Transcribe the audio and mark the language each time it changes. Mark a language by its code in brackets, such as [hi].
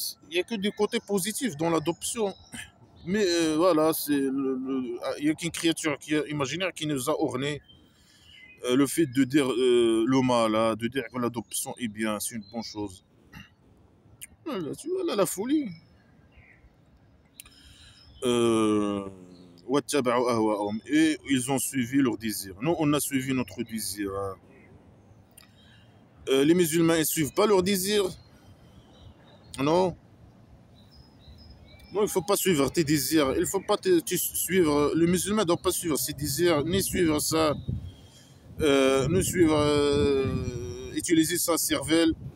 [fr] Il n'y a que du côté positif dans l'adoption. Mais voilà, il n'y a qu'une créature imaginaire qui nous a orné le fait de dire le mal, hein, de dire que l'adoption est bien, c'est une bonne chose. Voilà, tu vois, là, la folie. [ar] Euh, وَاتَّبَعُوا أَهْوَاءَهُمْ. [fr] Et ils ont suivi leur désir. Nous, on a suivi notre désir, hein. Les musulmans, ils ne suivent pas leur désir. Non, non, il ne faut pas suivre tes désirs. Il ne faut pas suivre. Le musulman ne doit pas suivre ses désirs, ni suivre ça, ni suivre, utiliser sa cervelle.